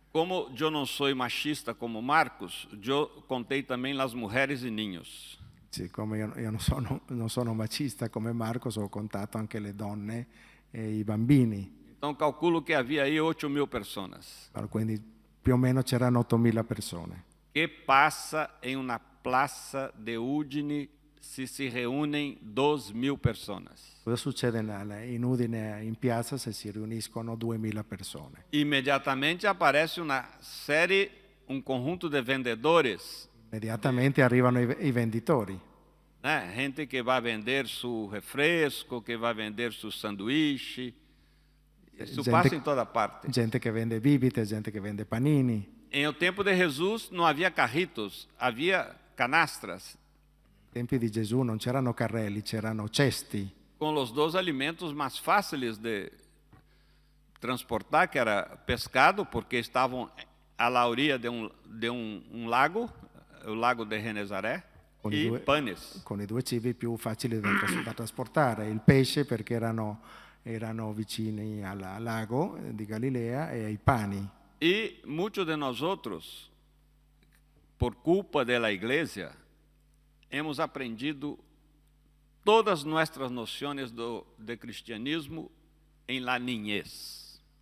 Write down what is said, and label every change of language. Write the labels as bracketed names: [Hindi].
[Portuguese] Como eu não sou machista como Marcos, eu contei também as mulheres e ninhos. [Italian] Siccome io non sono macista come Marco, ho contato anche le donne e i bambini. [Portuguese] Então calculo que havia aí 8.000 pessoas. [Italian] Quindi più o meno c'erano 8.000 persone. [Portuguese] Que passa em uma praça de Udine se reúnem 2.000 pessoas? [Italian] Cosa succede in Udine, in piazza, se si riuniscono 2.000 persone? [Portuguese] Imediatamente aparece um conjunto de vendedores. [Italian] Immediatamente arrivano i venditori. [Portuguese] Gente que vai vender seu refresco, que vai vender seu sanduíche. Isso passa em toda parte. [Italian] Gente che vende bibite, gente che vende panini. [Portuguese] Em o tempo de Jesus não havia carritos, havia canastras. [Italian] Ai tempi di Gesù non c'erano carrelli, c'erano cesti. [Portuguese] Com os 2 alimentos mais fáceis de transportar, que era pescado, porque estavam [Spanish] à la orilla [Portuguese] de um lago, o lago de Genezaré, e panes. [Italian] Con i 2 cibi più facili da trasportare, il pesce perché erano vicini al lago di Galilea e ai pani. [Portuguese] E muitos de nós outros, por culpa da igreja, [Spanish] hemos aprendido todas nuestras [Portuguese] noções de cristianismo em la niñez.